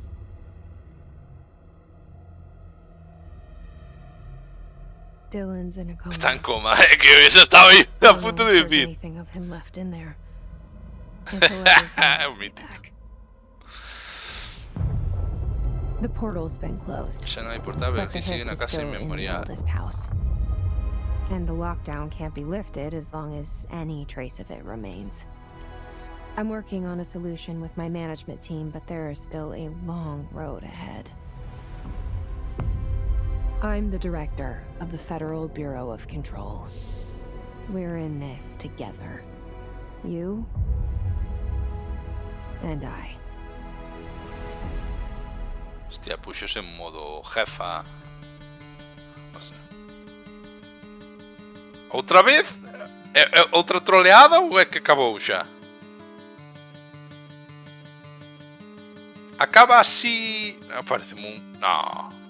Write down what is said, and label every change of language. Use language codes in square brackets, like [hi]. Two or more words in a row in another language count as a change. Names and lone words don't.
[en] Dylan's in a coma. [es] Está en coma, que eso estaba ahí a punto de decir. [en] Anything of him left in there. Until everything is way back. The portal's been closed. [gl] Xa non hai portável, [en] But the [gl] aquí sigue [en] hiss [gl] na [en] is [gl] casa [en] still in the [gl] inmemorial. [en] oldest house. And the lockdown can't be lifted as long as any trace of it remains. I'm working on a solution with my management team, but there is still a long road ahead. I'm the director of the Federal Bureau of Control. We're in this together. You and I. [gl] Hostia, puxos en modo jefa. O sea. Outra vez? Outra troleada ou é que acabou xa? Acaba así... Parece un... No.